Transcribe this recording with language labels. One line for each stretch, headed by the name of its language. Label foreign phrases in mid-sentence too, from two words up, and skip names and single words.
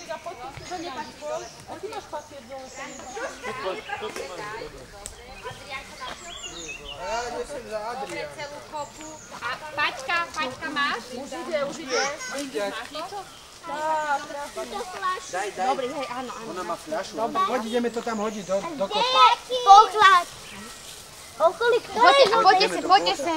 Polish: To nie papier. A ty masz papier dole. Ja jestem za Adrian.
Slovak: Celú kopu. A Paťka máš? Už ide. Máš niečo? Daj. Dobre, hej, áno. Ona má fľašu. Poď, ideme to tam hodiť do koša. Poklad. Okolik to je? Poďte sem.